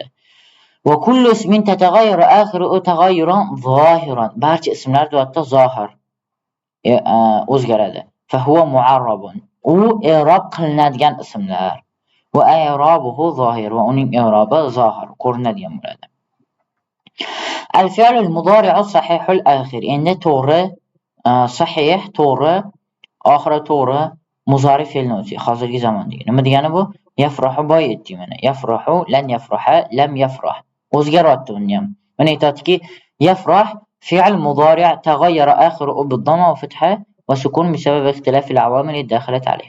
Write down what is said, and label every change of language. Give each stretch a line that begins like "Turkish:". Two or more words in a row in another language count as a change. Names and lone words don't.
Arabic: وكل اسم يتغير آخره تغيرا ظاهرا.
Uzbek: Barcha ismlar deyapti zohir o'zgaradi.
Arabic: فهو معرب.
Uzbek: U i'rob qilinadigan ismlar.
Arabic: وإعرابه ظاهر,
Uzbek: va uning i'robi zohir, ko'rinadigan bo'ladi.
Arabic: الفعل المضارع الصحيح الآخر.
Uzbek: Endi to'g'ri, sahih, to'g'ri, oxiri to'g'ri muzari fe'lni o'zi hozirgi zamondagi. Nima degani bu?
Arabic: يفرح
Uzbek: boy aytdik mana.
Arabic: يفرح، لن يفرح، لم يفرح.
Uzbek: O'zgaryapti uni ham. Mana aytadiki,
Arabic: يفرح فعل مضارع تغير آخره بالضمة والفتحة والسكون بسبب اختلاف العوامل الداخلة عليه.